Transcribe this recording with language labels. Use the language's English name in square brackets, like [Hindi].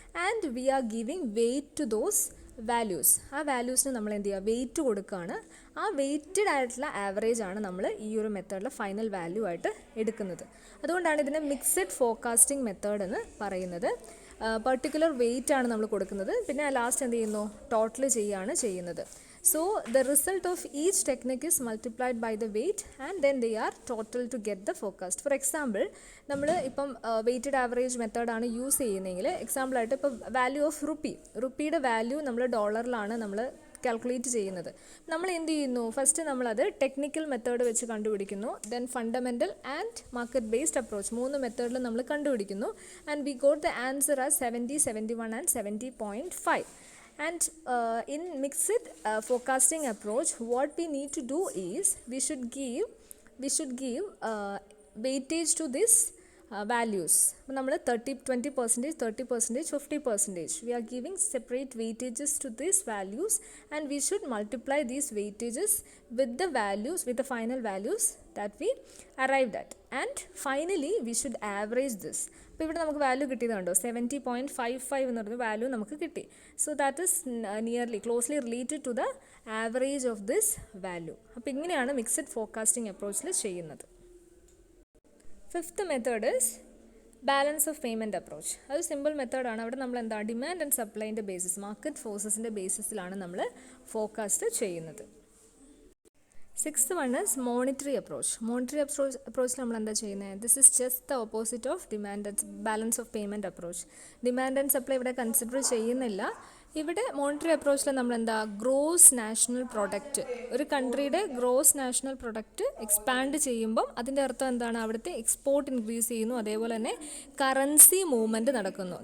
[English] And we are giving weight to those values. [Malayalam] ആ വാല്യൂസിന് നമ്മൾ എന്ത് ചെയ്യുക, വെയ്റ്റ് കൊടുക്കുകയാണ്. ആ വെയ്റ്റഡ് ആയിട്ടുള്ള ആവറേജ് ആണ് നമ്മൾ ഈ ഒരു മെത്തേഡിൽ ഫൈനൽ വാല്യൂ ആയിട്ട് എടുക്കുന്നത്. അതുകൊണ്ടാണ് ഇതിനെ മിക്സഡ് ഫോക്കാസ്റ്റിംഗ് മെത്തേഡ് എന്ന് പറയുന്നത്. പർട്ടിക്കുലർ വെയ്റ്റ് ആണ് നമ്മൾ കൊടുക്കുന്നത്, പിന്നെ ലാസ്റ്റ് എന്ത് ചെയ്യുന്നു, ടോട്ടൽ ചെയ്യുകയാണ് ചെയ്യുന്നത്. [English] So the result of each technique is multiplied by the weight and then they are total to get the forecast. For example, [Malayalam] നമ്മൾ ഇപ്പം വെയ്റ്റഡ് ആവറേജ് മെത്തേഡാണ് യൂസ് ചെയ്യുന്നതെങ്കിൽ എക്സാമ്പിളായിട്ട് ഇപ്പോൾ വാല്യൂ ഓഫ് റുപ്പിയുടെ വാല്യൂ നമ്മൾ ഡോളറിലാണ് നമ്മൾ കാൽക്കുലേറ്റ് ചെയ്യുന്നത്. നമ്മൾ എന്ത് ചെയ്യുന്നു, ഫസ്റ്റ് നമ്മളത് ടെക്നിക്കൽ മെത്തേഡ് വെച്ച് കണ്ടുപിടിക്കുന്നു. Then fundamental and market based approach 3 മെത്തേഡിൽ നമ്മൾ കണ്ടുപിടിക്കുന്നു. [English] And we got the answer as 70, 71 and 70.5. And in mixed forecasting approach, what we need to do is we should give weightage to this values. [Malayalam] അപ്പോൾ നമ്മൾ 20%, 30%, 50%. [English] We are giving separate weightages to these values and we should multiply these weightages with the values, with the final values that we arrived at. And finally we should average this. [Malayalam] അപ്പോൾ ഇവിടെ നമുക്ക് value കിട്ടിയതുണ്ടോ, 70.55 എന്ന് പറഞ്ഞ value നമുക്ക് കിട്ടി. [English] So that is nearly closely related to the average of this value. [Malayalam] അപ്പോൾ ഇങ്ങനെയാണ് mixed forecasting അപ്രോച്ചിൽ ചെയ്യുന്നത്. [English] 5th method is balance of payment approach. [Malayalam] അത് സിമ്പിൾ മെത്തേഡാണ്. അവിടെ നമ്മൾ എന്താ, ഡിമാൻഡ് ആൻഡ് സപ്ലൈൻ്റെ ബേസിസ്, മാർക്കറ്റ് ഫോഴ്സസിൻ്റെ ബേസിസിലാണ് നമ്മൾ ഫോർകാസ്റ്റ് ചെയ്യുന്നത്. [English] 6th one is monetary approach. Monetary approach [Malayalam] നമ്മൾ എന്താ ചെയ്യുന്നത്, [English] This is just the opposite of demand and balance of payment approach. [Malayalam] Demand and supply ഇവിടെ കൺസിഡർ ചെയ്യുന്നില്ല. ഇവിടെ മോണിറ്ററി അപ്രോച്ചിൽ നമ്മൾ എന്താ, ഗ്രോസ് നാഷണൽ പ്രൊഡക്റ്റ്, ഒരു കൺട്രിയുടെ ഗ്രോസ് നാഷണൽ പ്രൊഡക്റ്റ് എക്സ്പാൻഡ് ചെയ്യുമ്പം അതിൻ്റെ അർത്ഥം എന്താണ്, അവിടുത്തെ എക്സ്പോർട്ട് ഇൻക്രീസ് ചെയ്യുന്നു, അതേപോലെ തന്നെ കറൻസി മൂവ്മെൻറ്റ് നടക്കുന്നു.